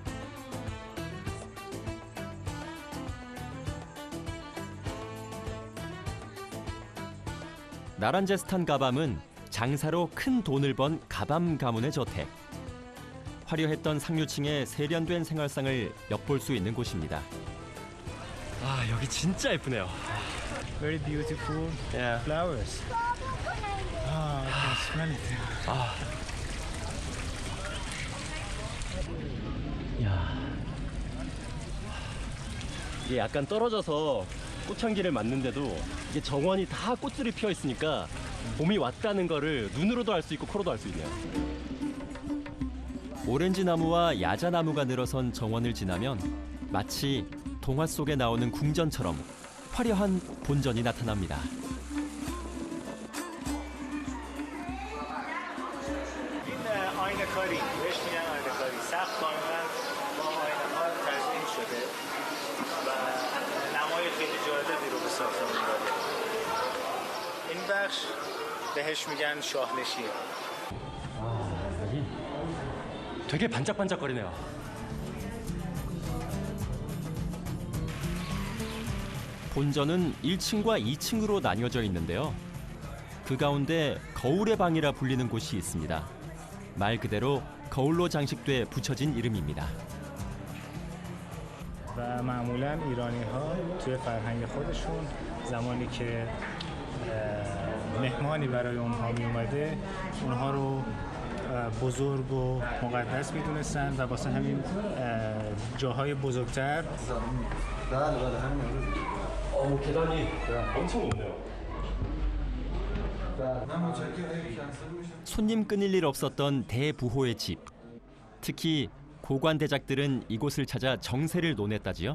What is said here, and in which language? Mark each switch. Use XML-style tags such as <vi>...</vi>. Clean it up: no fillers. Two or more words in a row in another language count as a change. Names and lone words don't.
<ko>나란제스탄 가밤은 장사로 큰 돈을 번 가밤 가문의 저택. 화려했던 상류층의 세련된 생활상을 엿볼 수 있는 곳입니다. 아, 여기 진짜 예쁘네요.</ko> <en>Very beautiful flowers. I can smell it.</en> <ko>야, 이게 약간 떨어져서 꽃향기를 맡는데도 이게 정원이 다 꽃들이 피어 있으니까 봄이 왔다는 거를 눈으로도 알 수 있고 코로도 알 수 있네요. 오렌지 나무와 야자 나무가 늘어선 정원을 지나면 마치 동화 속에 나오는 궁전처럼 화려한 본전이 나타납니다.</ko> <fa>این آینه کاری بهش میگن آینه کاری سخت کاملا با آینه ها تزیین شده و نمای خیلی جالبی رو به ساختمون داده. این بخش بهش میگن شاهنشین.</fa> <ko>여기 되게 반짝반짝거리네요. 본전은 1층과 2층으로 나뉘어져 있는데요. 그 가운데 거울의 방이라 불리는 곳이 있습니다. 말 그대로 거울로 장식돼 붙여진 이름입니다.</ko> <fa>و و معمولا ایرانی ها توی فرهنگ خودشون زمانی که مهمانی برای اونها می اومده اونها رو بزرگ و مقدس میدونستن و واسه همین جاهای بزرگتر</fa> <ko>계단이 엄청 높네요. 손님 끊일 일 없었던 대부호의 집. 특히 고관대작들은 이곳을 찾아 정세를 논했다지요.</ko>